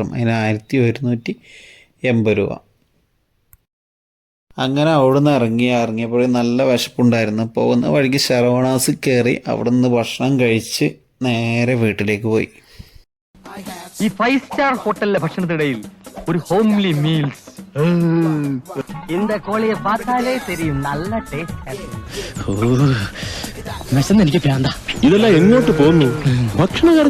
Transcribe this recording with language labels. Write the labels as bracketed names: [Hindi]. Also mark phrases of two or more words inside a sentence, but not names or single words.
[Malayalam] അതിന് 1180 രൂപ. അങ്ങനെ അവിടെ നിന്ന് ഇറങ്ങിയപ്പോഴേ നല്ല വിശപ്പുണ്ടായിരുന്നു. പോകുന്ന വഴിക്ക് ശരവണാസ് കയറി അവിടെ നിന്ന് ഭക്ഷണം കഴിച്ച് നേരെ വീട്ടിലേക്ക് പോയി. ഈ 5 സ്റ്റാർ ഹോട്ടലിലെ ഭക്ഷണത്തിനിടയിൽ ഒരു ഹോംലി മീൽസ്. [Tamil] இந்த கோழியை பார்த்தாலே தெரியும், நல்ல டேஸ்ட். [Malayalam] ഇതെല്ലാം എങ്ങോട്ട് പോകുന്നു? ഭക്ഷണം